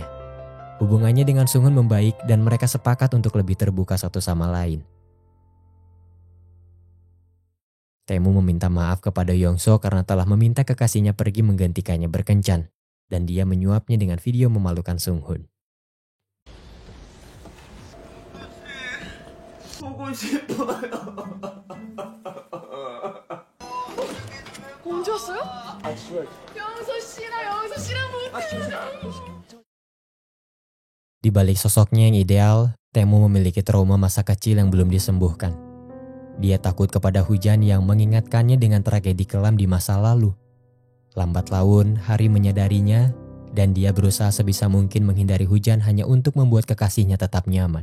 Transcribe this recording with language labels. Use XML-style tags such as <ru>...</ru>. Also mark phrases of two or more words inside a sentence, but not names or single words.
<id>Hubungannya dengan Sunghun membaik dan mereka sepakat untuk lebih terbuka satu sama lain. Taemu meminta maaf kepada Yongso karena telah meminta kekasihnya pergi menggantikannya berkencan, dan dia menyuapnya dengan video memalukan Sunghun.</id> <ko>보고 싶어요. 공주 언제 왔어요? 영서 씨랑</ko> <id>Di balik sosoknya yang ideal, Taemu memiliki trauma masa kecil yang belum disembuhkan. Dia takut kepada hujan yang mengingatkannya dengan tragedi kelam di masa lalu. Lambat laun, Hari menyadarinya dan dia berusaha sebisa mungkin menghindari hujan hanya untuk membuat kekasihnya tetap nyaman.</id>